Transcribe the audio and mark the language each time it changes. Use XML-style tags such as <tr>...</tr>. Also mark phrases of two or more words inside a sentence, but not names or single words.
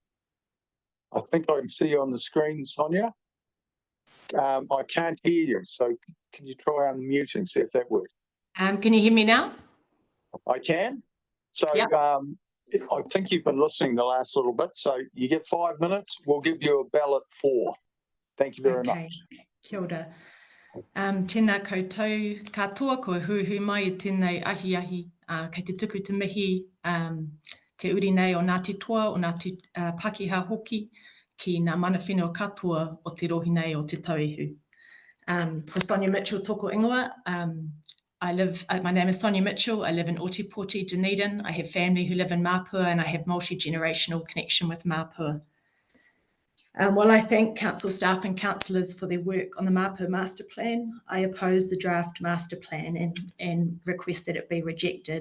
<en>I think I can see you on the screen, Sonia. I can't hear you, so can you try unmuting, see if that works? Can you hear me now? I can. So Yep. I think you've been listening the last little bit. So you get 5 minutes. We'll give you a bell at 4. Thank you very much.</en> <mi>Kia ora. Tēnā koutou katoa ko huhu mai I tēnei ahi kei te tuku te mihi te uri nei o Ngāti Toa o Ngāti Pakeha hoki ki ngā mana whenua katoa o te rohi nei o te tauihu. For Sonia Mitchell toko ingoa.</mi> <en>My name is Sonia Mitchell. I live in Otipoti, Dunedin. I have family who live in Mapua and I have multi-generational connection with Mapua. While I thank council staff and councillors for their work on the Mapua Master Plan, I oppose the draft Master Plan and request that it be rejected.</en>